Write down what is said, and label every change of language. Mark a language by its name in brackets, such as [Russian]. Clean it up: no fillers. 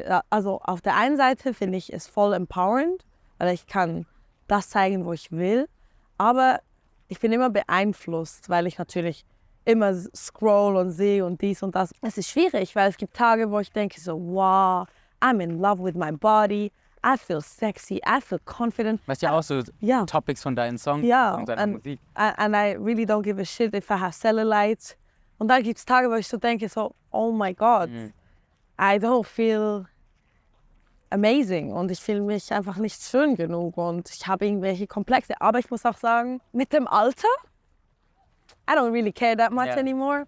[German] Also auf der einen Seite finde ich es voll empowernd, weil ich kann das zeigen, wo ich will. Aber ich bin immer beeinflusst, weil ich natürlich immer scroll und sehe und dies und das. Es ist schwierig, weil es gibt Tage, wo ich denke so, wow, [English] I'm in love with my body. I feel sexy, I feel confident. [German] Was ja auch so Topics von deinen Songs und deiner Musik. [English] And I really don't give a shit if I have cellulite. [German] Und dann gibt es Tage, wo ich so denke, so, [English] oh my God, I don't feel amazing [German] und ich fühle mich einfach nicht schön genug und ich habe irgendwelche Komplexe. Aber ich muss auch sagen, mit dem Alter, [English] I don't really care that much anymore.